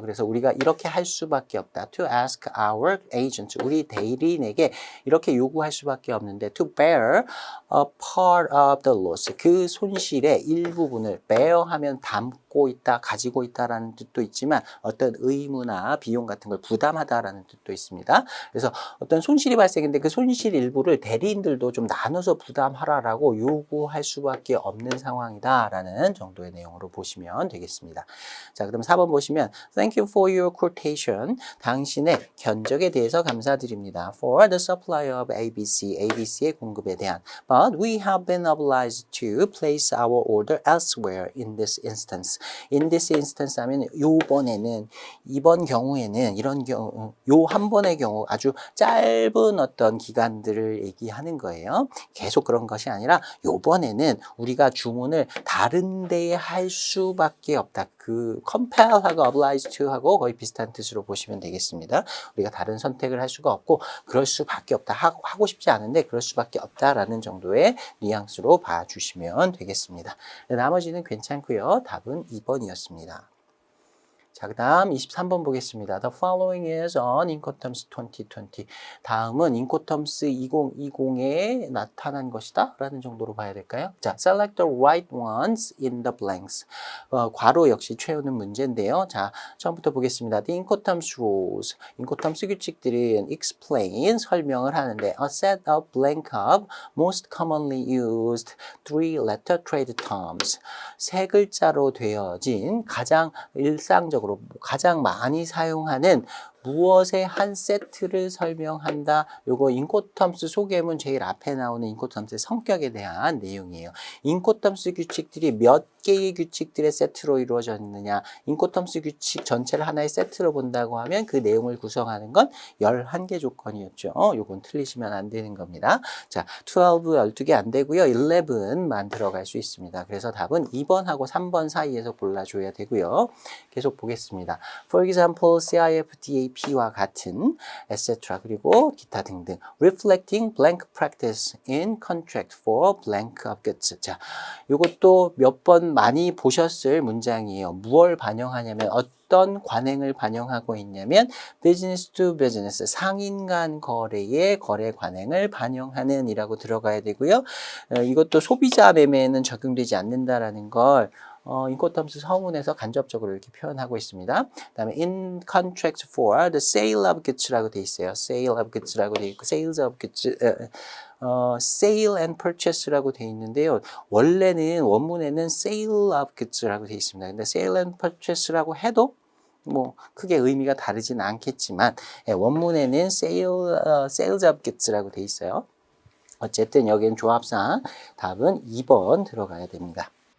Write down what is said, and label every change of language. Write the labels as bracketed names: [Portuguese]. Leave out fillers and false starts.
[Korean] 그래서 우리가 이렇게 할 수밖에 없다. [English] To ask our agent, [Korean] 우리 대리인에게 이렇게 요구할 수밖에 없는데 [English] to bear a part of the loss, [Korean] 그 손실의 일부분을 bear 하면 담고 있다, 가지고 있다라는 뜻도 있지만 어떤 의무나 비용 같은 걸 부담하다라는 뜻도 있습니다. 그래서 어떤 손실이 발생했는데 그 손실 일부를 대리인들도 좀 나눠서 부담하라라고 요구할 수밖에 없는 상황이다라는 정도의 내용으로 보시면 되겠습니다. 자, 그럼 4번 보시면 [English] Thank you for your quotation. [Korean] 당신의 견적에 대해서 감사드립니다. [English] For the supply of ABC, [Korean] ABC의 공급에 대한. [English] But we have been obliged to place our order elsewhere in this instance. In this instance [Korean] 하면 이번 경우에는 이런 경우, 요 한 번의 경우 아주 짧은 어떤 기간들을 얘기하는 거예요. 계속 그런 것이 아니라 요번에는 우리가 주문을 다른 데에 할 수밖에 없다. 그 compel하고 obliged to하고 거의 비슷한 뜻으로 보시면 되겠습니다. 우리가 다른 선택을 할 수가 없고 그럴 수밖에 없다. 하고 싶지 않은데 그럴 수밖에 없다라는 정도의 뉘앙스로 봐주시면 되겠습니다. 나머지는 괜찮고요. 답은 2번이었습니다. 자, 그 다음 23번 보겠습니다. [English] The following is on Incoterms 2020. [Korean] 다음은 Incoterms 2020에 나타난 것이다 라는 정도로 봐야 될까요? [English] 자, select the right ones in the blanks. [Korean] 괄호 역시 채우는 문제인데요. 자, 처음부터 보겠습니다. [English] The Incoterms rules. Incoterms [Korean] 규칙들은 [English] explain, [Korean] 설명을 하는데 [English] a set of blank of most commonly used three-letter trade terms. [Korean] 세 글자로 되어진 가장 일상적으로 가장 많이 사용하는 무엇의 한 세트를 설명한다. 요거 인코텀스 소개문 제일 앞에 나오는 인코텀스의 성격에 대한 내용이에요. 인코텀스 규칙들이 몇 개의 규칙들의 세트로 이루어져 있느냐. 인코텀스 규칙 전체를 하나의 세트로 본다고 하면 그 내용을 구성하는 건 11개 조건이었죠. 요건 틀리시면 안 되는 겁니다. 자, 12개 안 되고요. 11만 들어갈 수 있습니다. 그래서 답은 2번하고 3번 사이에서 골라줘야 되고요. 계속 보겠습니다. [English] For example, [Korean] CIFDA AP와 같은 etc. 그리고 기타 등등. [English] Reflecting blank practice in contract for blank of goods. [Korean] 자, 이것도 몇 번 많이 보셨을 문장이에요. 무엇을 반영하냐면 어떤 관행을 반영하고 있냐면 [English] business to business, [Korean] 상인 간 거래의 거래 관행을 반영하는 이라고 들어가야 되고요. 이것도 소비자 매매에는 적용되지 않는다라는 걸 인코텀스 서문에서 간접적으로 이렇게 표현하고 있습니다. 그다음에 [English] in contract for the sale of goods라고 [Korean] 돼 있어요. [English] sale of goods라고 [Korean] 돼 있고 [English] sales of goods sale and purchase라고 [Korean] 돼 있는데요. 원래는 원문에는 sale of goods라고 돼 있습니다. 근데 sale and purchase라고 해도 뭐 크게 의미가 다르진 않겠지만 원문에는 sales of goods라고 돼 있어요. 어쨌든 여기는 조합상 답은 2번 들어가야 됩니다.